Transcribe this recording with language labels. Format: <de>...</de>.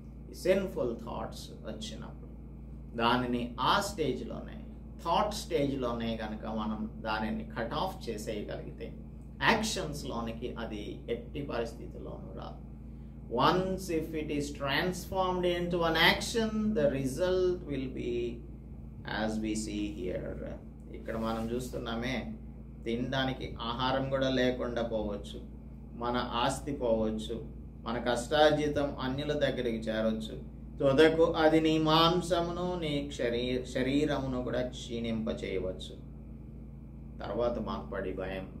<te>ఈ sinful thoughts వచ్చినప్పుడు దానిని ఆ థాట్ స్టేజ్లోనే కనుక మనం దానిని కట్ ఆఫ్ చేసేయగలిగితే యాక్షన్స్లోనికి అది ఎట్టి పరిస్థితుల్లోనూ రాదు.</te> <en>Once if it is transformed into an action, the result will be as we see here.</en> <te>ఇక్కడ మనం చూస్తున్నామే, తినడానికి ఆహారం కూడా లేకుండా పోవచ్చు, మన ఆస్తి పోవచ్చు, మన కష్టార్జితం అన్యుల దగ్గరికి చేరవచ్చు, తుదకు అది నీ మాంసమును నీ శరీరమును కూడా క్షీణింప చేయవచ్చు. తర్వాత మాకు పడి భయం,</te>